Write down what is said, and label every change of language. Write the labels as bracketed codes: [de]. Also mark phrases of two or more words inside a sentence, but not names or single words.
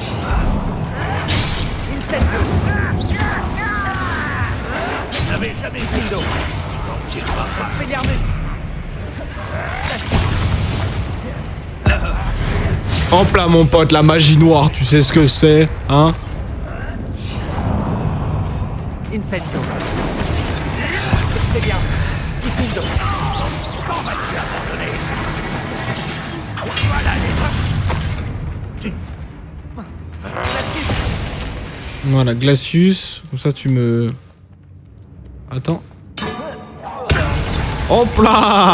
[fr] Incendio. Je n'avais jamais vu. Diffindo. T'en tireras pas. Expelliarmus. Hop là, mon pote, la magie noire, tu sais ce que c'est, hein? Incendio. Expelliarmus. Diffindo. Quand vas-tu abandonner? Voilà les... Glacius. Voilà, Glacius. Comme ça, tu me... Attends. Hop là!